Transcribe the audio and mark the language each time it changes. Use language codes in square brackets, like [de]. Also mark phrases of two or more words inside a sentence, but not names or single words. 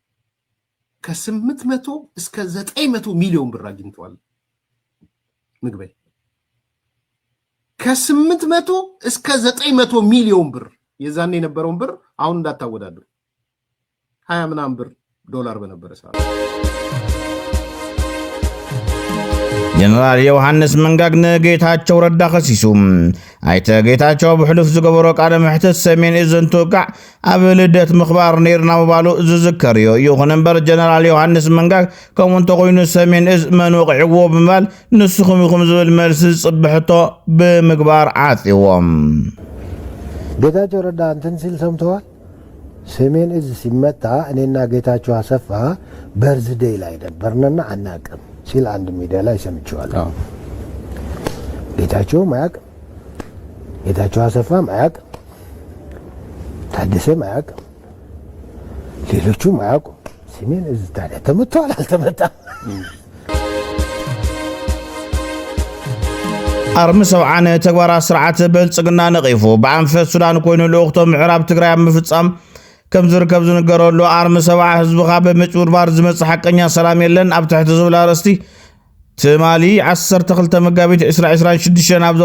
[am] ከ800 እስከ 900 ሚሊዮን ብር አግኝቷል ምግበይ ከ800 እስከ 900 ሚሊዮን ብር የዛኔ የነበረውን ብር አሁን እንዳታወዳደሩ 20 ምናምን ብር ዶላር በነበረ ሰዓት [ti] ጀነራል ዮሐንስ መንጋግ ንጌታቸው ረዳ ኸሲሱም አይተ ጌታቸው ብሕሉፍ ዝገበሮ ቃለ ምሕተት ሰሜን እዝን ተወቃዕ ኣብ ልደት ምኽባር ነይርና ምባሉ ዝዝከር እዩ ይኹን እምበር ጀነራል ዮሐንስ መንጋግ ከምኡ እንተኾይኑ ሰሜን እዝ መን ወቂዕዎ ብምባል ንስኹም ኢኹም ዝብል መልሲ ዝፅብሕቶ ብምግባር ዓፂዎም [am] ጌታቸው ረዳ እንትን ሲል ሰምተዋል ሰሜን እዝ ሲመታ እኔና ጌታቸው አሰፋ በርዝዴይ ላይ ነበርንና አናቅም ሲል አንድ ሚዲያ ላይ ሰምቼዋለሁ። ጌታቸው ማያቅም፣ ጌታቸው አሰፋ ማያቅም፣ ታደሰ ማያቅም፣ ሌሎቹ ማያውቁም። ሰሜን እዝ ታዲያ ተመቷል አልተመታም? [ti] አርሚ ሰብዓነ ተግባራት ስርዓት ብልጽግና ነቂፉ ብኣንፈት ሱዳን ኮይኑ ልኡኽቶ ምዕራብ ትግራይ ምፍጻም ከም ዝርከብ ዝነገረሉ አርሚ ሰብዓ ህዝብኻ ብምጭብርባር ዝመጽእ ሓቀኛ ሰላም የለን ኣብ ትሕቲ ዝብል ኣርእስቲ ትማሊ 12 መጋቢት 2026 ኣብ